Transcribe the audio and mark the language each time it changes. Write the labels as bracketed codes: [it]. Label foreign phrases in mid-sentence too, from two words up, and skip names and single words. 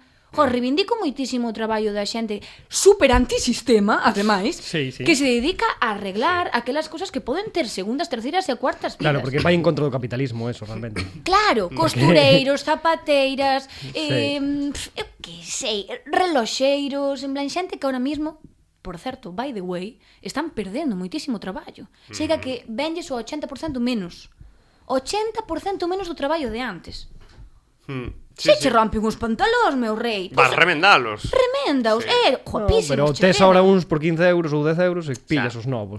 [gl] Reivindico moitísimo o traballo da xente super antisistema, ademais, Sí. que se dedica a arreglar aquelas cosas que poden ter segundas, terceiras e cuartas vidas. Claro, porque vai en contra do capitalismo, eso, realmente. Claro, costureiros, zapateiras, Sí. eu que sei, reloxeiros, en plan xente que [es] ahora mismo, [gl] por certo, [en] by the way, [gl] están perdendo moitísimo traballo. Chega que venlles o 80% menos. 80% menos do traballo de antes. Se che rompen os pantalóns, meu rei. Vas remendalos. Reméndaos, No, guapísimos. pero che tes quedan. ahora uns por 15 euros ou 10 euros e pillas os novos.